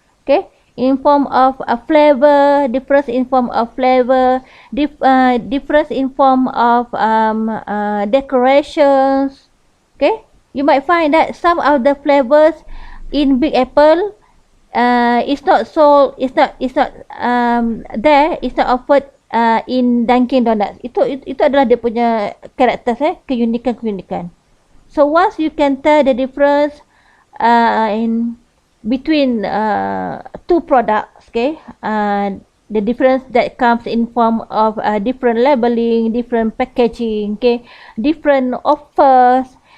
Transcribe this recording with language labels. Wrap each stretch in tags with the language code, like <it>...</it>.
<en>Okay, in form of a flavor, difference in form of flavor, difference in form of decorations. Okay, you might find that some of the flavors in Big Apple is not sold, it's not there, it's not offered in Dunkin Donuts.</en> <ms>Itu adalah dia punya karakter, keunikan.</ms> <en>So once you can tell the difference in between two products, okay, the difference that comes in form of different labeling, different packaging, okay, different offers,</en>